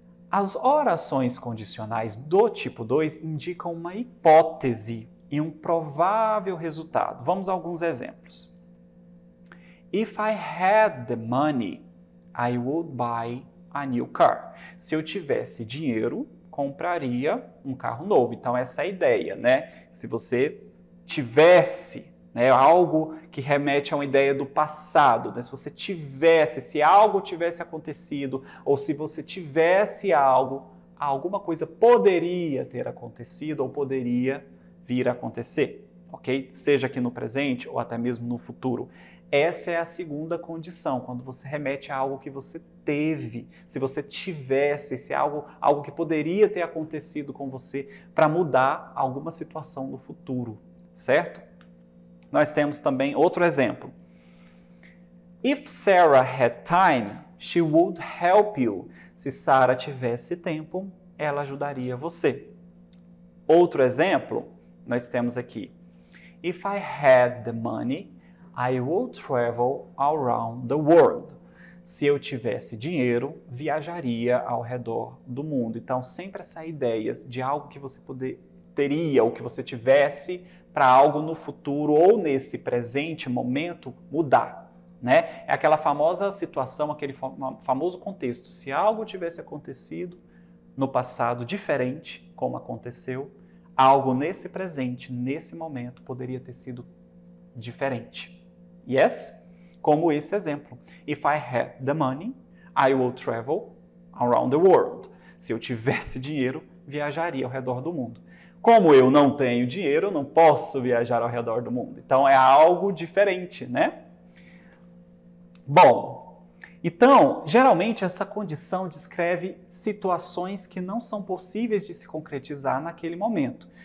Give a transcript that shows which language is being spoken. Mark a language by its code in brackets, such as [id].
[pt] As orações condicionais do tipo 2 indicam uma hipótese e um provável resultado. Vamos a alguns exemplos. [en] If I had the money, I would buy a new car. [pt] Se eu tivesse dinheiro, compraria um carro novo. Então, essa é a ideia, né? Se você tivesse, né, algo que remete a uma ideia do passado, né? Se você tivesse, se algo tivesse acontecido, ou se você tivesse algo, alguma coisa poderia ter acontecido ou poderia vir a acontecer, ok? Seja aqui no presente ou até mesmo no futuro. Essa é a segunda condição, quando você remete a algo que você teve, se você tivesse, se algo que poderia ter acontecido com você para mudar alguma situação no futuro, certo? Nós temos também outro exemplo. [en] If Sarah had time, she would help you. [pt] Se Sarah tivesse tempo, ela ajudaria você. Outro exemplo, nós temos aqui. [en] If I had the money, I would travel around the world. [pt] Se eu tivesse dinheiro, viajaria ao redor do mundo. Então, sempre essa ideia de algo que você teria ou que você tivesse para algo no futuro ou nesse presente momento mudar, né? É aquela famosa situação, aquele famoso contexto. Se algo tivesse acontecido no passado diferente, como aconteceu, algo nesse presente, nesse momento, poderia ter sido diferente. [en] Yes? [pt] Como esse exemplo. [en] If I had the money, I would travel around the world. [pt] Se eu tivesse dinheiro, viajaria ao redor do mundo. Como eu não tenho dinheiro, eu não posso viajar ao redor do mundo. Então, é algo diferente, né? Bom, então, geralmente essa condição descreve situações que não são possíveis de se concretizar naquele momento.